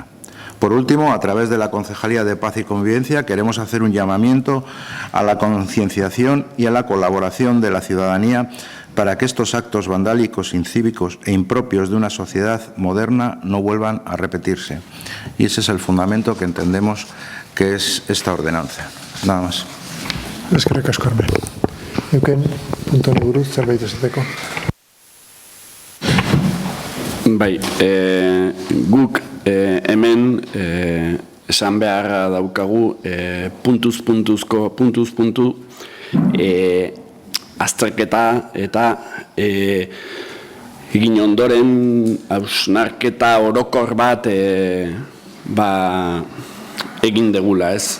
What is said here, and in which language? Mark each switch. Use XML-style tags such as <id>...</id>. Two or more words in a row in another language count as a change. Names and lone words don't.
<es>Por último, a través de la Concejalía de Paz y Convivencia, queremos hacer un llamamiento a la concienciación y a la colaboración de la ciudadanía para que estos actos vandálicos, incívicos e impropios de una sociedad moderna no vuelvan a repetirse. Y ese es el fundamento que entendemos que es esta ordenanza. Nada más.</es> <eu>Eskerrik asko, Arme. Euken, punto buruz, zerbait esateko. Bai, guk hemen esan beharra daukagu puntuz azterketa eta egin ondoren hausnarketa orokor bat egin degula, ez?</eu>